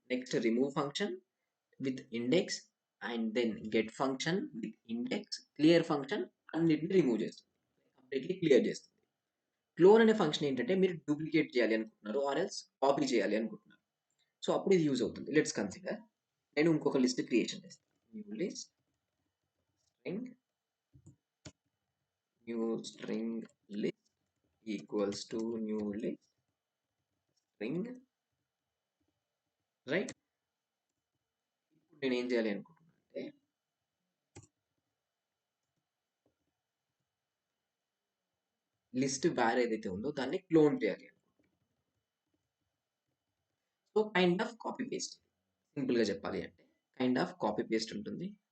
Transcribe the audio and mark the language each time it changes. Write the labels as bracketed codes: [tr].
[en] next remove function with index and then get function with index, clear function [te] అన్నిటిని remove చేస్తుంది, completely clear చేస్తుంది. Clone అనే function ఏంటంటే మీరు డూప్లికేట్ చేయాలి అనుకుంటున్నారు [en] or else [te] కాపీ చేయాలి అనుకుంటున్నారు. సో అప్పుడు ఇది యూజ్ అవుతుంది. [en] let's consider [te] నేను ఇంకొక లిస్ట్ క్రియేషన్ చేస్తాను. [en] New list string, new string list equals to new list string, right? [te] ఇప్పుడు నేను ఏం చేయాలి అనుకుంటున్నా అంటే లిస్ట్ వేర్ ఏదైతే ఉందో దాన్ని క్లోన్ చేయాలి. [en] so kind of copy paste, [te] simple గా చెప్పాలి అంటే [en] Kind of copy paste ఉంటుంది.